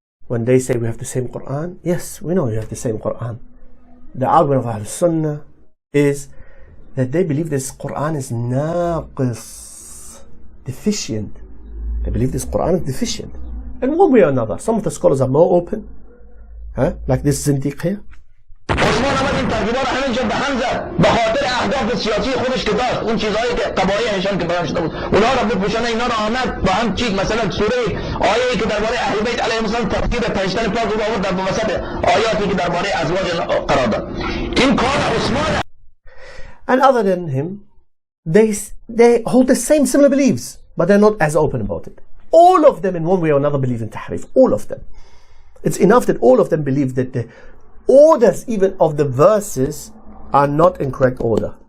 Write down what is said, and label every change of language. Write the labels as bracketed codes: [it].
[en] When they say we have the same Qur'an, yes, we know we have the same Qur'an. The argument of Ahl Sunnah is that they believe this Qur'an is naqis, deficient. They believe this Qur'an is deficient. In one way or another, some of the scholars are more open, like this Zindiq here. [fa] عثمان آمد این ترکیبا رو همینجا به هم زد به خاطر اهداف سیاسی خودش که داشت، اون چیزهایی که قبایحشان که بیان شده بود اونها رو بپوشانه، اینا رو آمد با هم چید. مثلا سوره آیه‌ای که درباره اهل بیت علیهم السلام تفسیر پنجتن پاک رو آورد در وسط آیاتی که درباره ازواج قرار داد. این کار عثمان. [en] And other than him, they hold the similar beliefs, but they're not as open about it. All of them in one way or another believe in tahrif. All of them. It's enough that all of them believe that the orders even of the verses are not in correct order.